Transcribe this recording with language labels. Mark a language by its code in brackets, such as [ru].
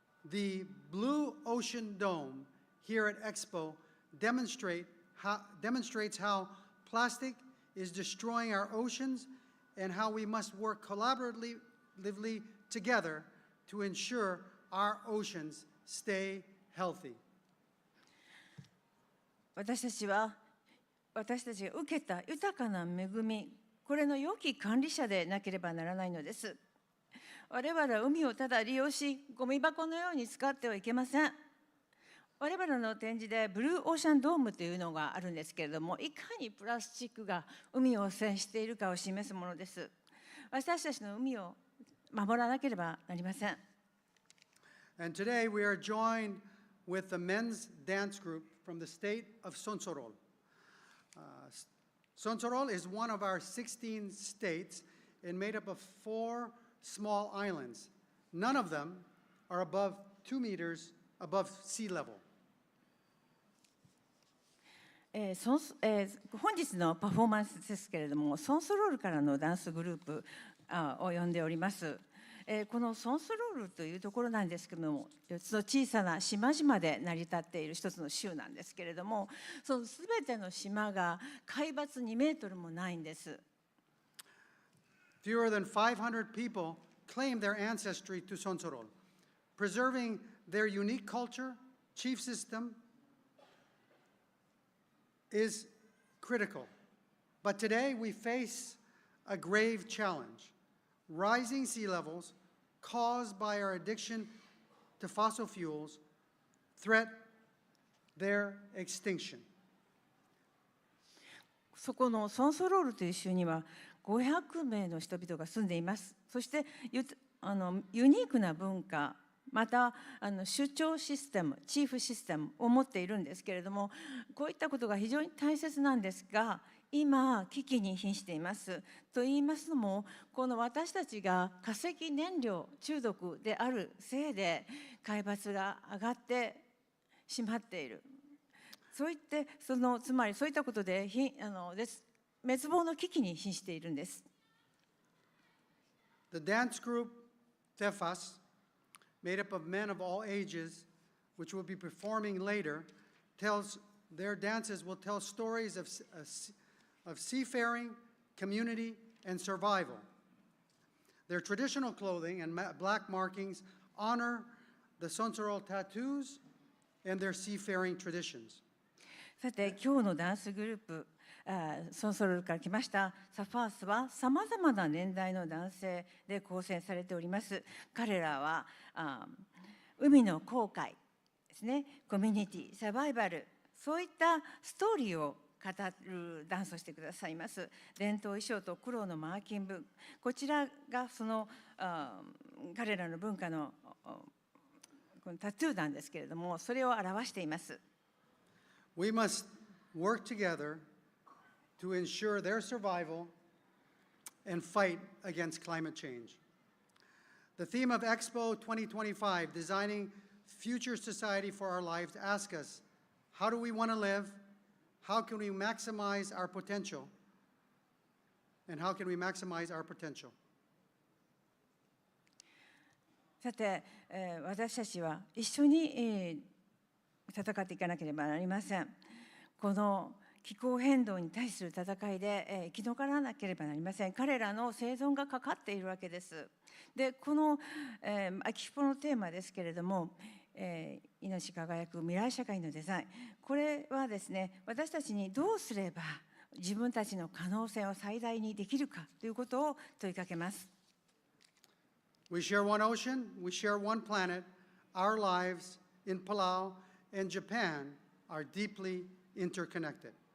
[en] The Blue Ocean Dome here at Expo demonstrates how plastic is destroying our oceans and how we must work collaboratively together to ensure our oceans stay healthy. [ja] 私たちが受けた豊かな恵み、これの良き管理者でなければならないのです。我々は海をただ利用し、ゴミ箱のように使ってはいけません。我々の展示でブルーオーシャンドームというのがあるんですけれども、いかにプラスチックが海を汚染しているかを示すものです。私たちの海を守らなければなりません。 [en] And today we are joined with the men's dance group from the state of Sonsorol. Sonsorol is one of our 16 states and made up of 4 small islands. None of them are above 2 meters above sea level. [ja] 本日のパフォーマンスですけれども、ソンソロールからのダンスグループを呼んでおります。このソンソロールというところなんですけれども、4つの小さな島々で成り立っている一つの州なんですけれども、そのすべての島が海抜2メートルもないんです。 [en] Fewer than 500 people claim their ancestry to Sonsorol, preserving their unique culture, chief system is critical. But today we face a grave challenge. Rising sea levels caused by our addiction to fossil fuels threat their extinction. [ja] そこのソンソロールという州には500名の人々が住んでいます。そしてユニークな文化、また首長システム、チーフシステムを持っているんですけれども、こういったことが非常に大切なんですが、今危機に瀕しています。と言いますのも、この私たちが化石燃料中毒であるせいで海抜が上がってしまっている。そういってつまりそういったことで滅亡の危機に瀕しているんです。 [en] The dance group Tefas, made up of men of all ages, which will be performing later, their dances will tell stories of seafaring, community, and survival. Their traditional clothing and black markings honor the Sonsorol tattoos and their seafaring traditions. [ja] さて、今日のダンスグループ、ソンソロールから来ましたサファースはさまざまな年代の男性で構成されております。彼らは海の航海ですね、コミュニティ、サバイバル、そういったストーリーを語るダンスをしてくださいます。伝統衣装と黒のマーキング、こちらがその彼らの文化のこのタトゥーなんですけれども、それを表しています。 [en] We must work together to ensure their survival and fight against climate change. The theme of Expo 2025, Designing Future Society for Our Lives, asks us, how do we want to live? How can we maximize our potential? And how can we maximize our potential? [ja] さて、私たちは一緒に、戦っていかなければなりません。この気候変動に対する戦いで、生き残らなければなりません。彼らの生存がかかっているわけです。で、この、秋ポのテーマですけれども、命輝く未来社会のデザイン。これはですね、私たちにどうすれば自分たちの可能性を最大にできるかということを問いかけます。 [en] We share one ocean, we share one planet. Our lives in Palau and Japan are deeply interconnected.